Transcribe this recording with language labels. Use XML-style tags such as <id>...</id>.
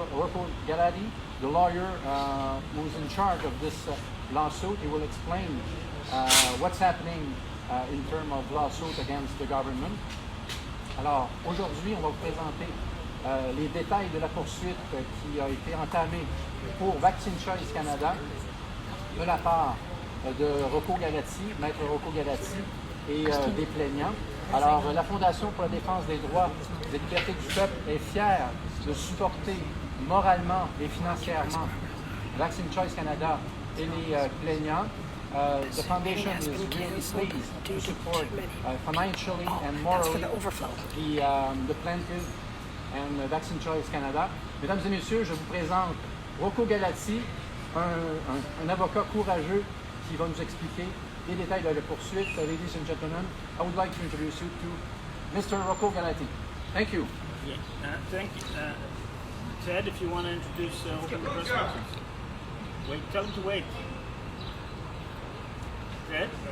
<en>Rocco Galati, the lawyer who's in charge of this lawsuit. He will explain what's happening in terms of lawsuit against the government.</en> <fr>Alors, aujourd'hui, on va vous présenter les détails de la poursuite qui a été entamée pour Vaccine Choice Canada de la part de Rocco Galati, maître Rocco Galati et des plaignants. Alors, la Fondation pour la défense des droits et des libertés du peuple est fière de supporter moralement et financièrement Vaccine Choice Canada et les plaignants.</fr> <en>The foundation is really pleased to support financially and morally the plaintiff and Vaccine Choice Canada.</en> <fr>Mesdames et messieurs, je vous présente Rocco Galati, un avocat courageux qui va nous expliquer les détails de la poursuite.</fr> <en>Ladies and gentlemen, I would like to introduce you to Mr. Rocco Galati. Thank you. Yeah, thank you. Ted, if you want to introduce open the press conference. Wait, tell him to wait. Ted?</en>